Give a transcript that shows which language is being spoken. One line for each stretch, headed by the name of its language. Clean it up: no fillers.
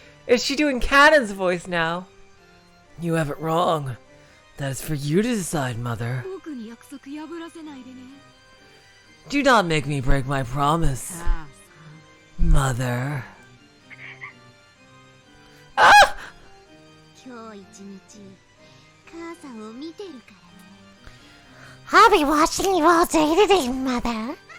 English: Is she doing Cannon's voice now? You have it wrong. That is for you to decide, mother.
Japanese: 僕に約束破らせないでね。
English: Do not make me break my promise,
Japanese: 母さん。
English: mother.
Japanese: 今日一日母さんを見てるからね。
English: I'll be watching you all day today, Mother.